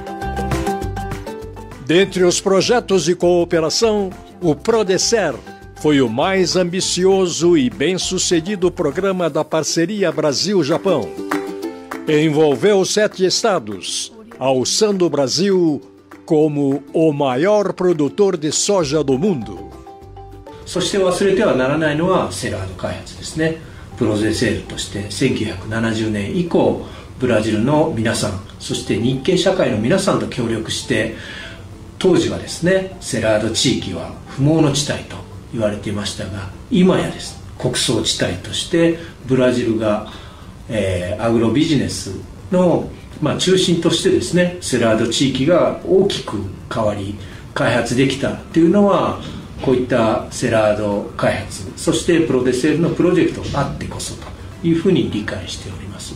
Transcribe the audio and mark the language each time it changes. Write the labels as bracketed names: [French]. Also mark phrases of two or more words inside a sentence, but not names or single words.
[Portuguese] Dentre os projetos de cooperação, o PRODECER foi o mais ambicioso e bem-sucedido programa da parceria Brasil-Japão. Envolveu 7 estados, alçando o Brasil como o maior produtor de soja do mundo. [Japanese] そして忘れてはならないのはセラード開発ですね。プロゼセールとして1970年以降ブラジルの皆さん、そして日系社会の皆さんと協力して、当時はですね、セラード地域は不毛の地帯と言われていましたが、今やですね、穀倉地帯としてブラジルが、アグロビジネスの、中心としてですね、セラード地域が大きく変わり開発できたというのは、こういったセラード開発、そしてプロデセールのプロジェクトがあってこそというふうに理解しております。